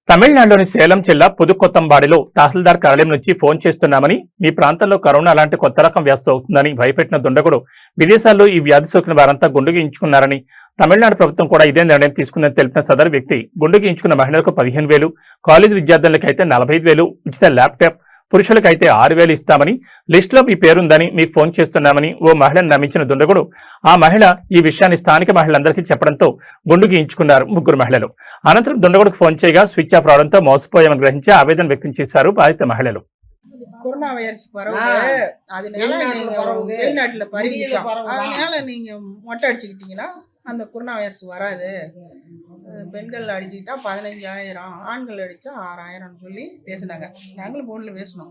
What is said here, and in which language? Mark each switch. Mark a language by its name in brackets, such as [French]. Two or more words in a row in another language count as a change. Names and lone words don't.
[Telugu] తమిళనాడులోని సేలం జిల్లా పుదుకొత్తంబాడిలో తహసీల్దార్ కార్యాలయం నుంచి ఫోన్ చేస్తున్నామని, మీ ప్రాంతంలో కరోనా అలాంటి కొత్త రకం వ్యాధి సోకుతుందని భయపెట్టిన దుండగుడు విదేశాల్లో ఈ వ్యాధి సోకిన వారంతా గుండు గీయించుకున్నారని, తమిళనాడు ప్రభుత్వం కూడా ఇదే నిర్ణయం తీసుకుందని తెలిపిన సదరు వ్యక్తి గుండు గీయించుకున్న మహిళలకు 15,000, కాలేజీ విద్యార్థులకైతే 45,000 ఉచిత ల్యాప్టాప్, పురుషులకైతే 6,000 ఇస్తామని, లిస్టులో మీ పేరుందని మీకు ఫోన్ చేస్తున్నామని ఓ మహిళను నమ్మించిన దుండగుడు ఆ మహిళ ఈ విషయాన్ని స్థానిక మహిళలందరికీ చెప్పడంతో గుండు గీయించుకున్నారు ముగ్గురు మహిళలు. అనంతరం దుండగుడికి ఫోన్ చేయగా [English] switch off [Telugu] రావడంతో మోసపోయామని గ్రహించి ఆవేదన వ్యక్తం చేశారు బాధిత మహిళలు. [English] corona virus [Tamil] பரவுது, அதனால நீங்க வெளிநாட்டுல பரவிச்சோம், அதனால நீங்க மொட்டை அடிச்சுக்கிட்டீங்கன்னா அந்த [English] corona virus [Tamil] வராது. பெண்கள் அடிச்சுக்கிட்டா 15,000, ஆண்கள் அடிச்சா 6,000 சொல்லி பேசினாங்க. நாங்களும் போன்ல பேசணும்.